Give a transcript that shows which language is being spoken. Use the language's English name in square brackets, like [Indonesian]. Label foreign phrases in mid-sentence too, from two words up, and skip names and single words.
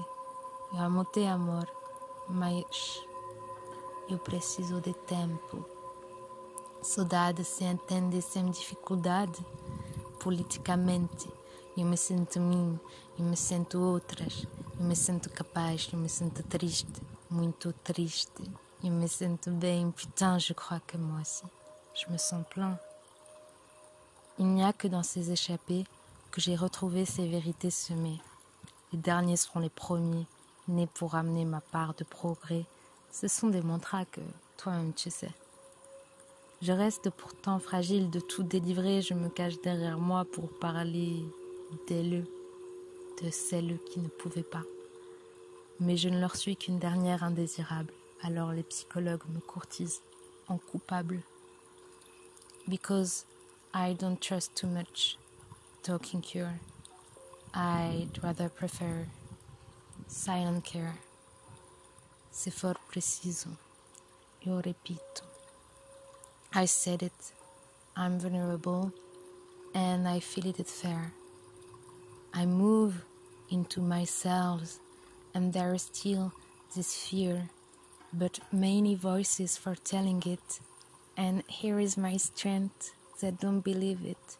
[Portuguese] Eu amo-te, amor, mas eu preciso de tempo. Saudade se entende sem dificuldade. Politicamente, eu me sinto mim, eu me sinto outras, eu me sinto capaz, eu me sinto triste, muito triste. Eu me sinto bem, [French] putain, je crois que moi aussi, je me sens plein. Il n'y a que dans ces échappées que j'ai retrouvé ces vérités semées. Les derniers seront les premiers, nés pour amener ma part de progrès. Ce sont des mantras que toi-même tu sais. Je reste pourtant fragile de tout délivrer, je me cache derrière moi pour parler d'elles, de celles qui ne pouvaient pas. Mais je ne leur suis qu'une dernière indésirable, alors les psychologues me courtisent en coupable. [English] Because I don't trust too much talking cure, I'd rather prefer silent care. [French] C'est fort [Portuguese] preciso, eu repito. [English] I said it, I'm vulnerable, and I feel it fair. I move into my cells, and there is still this fear, but many voices foretelling it, and here is my strength that don't believe it.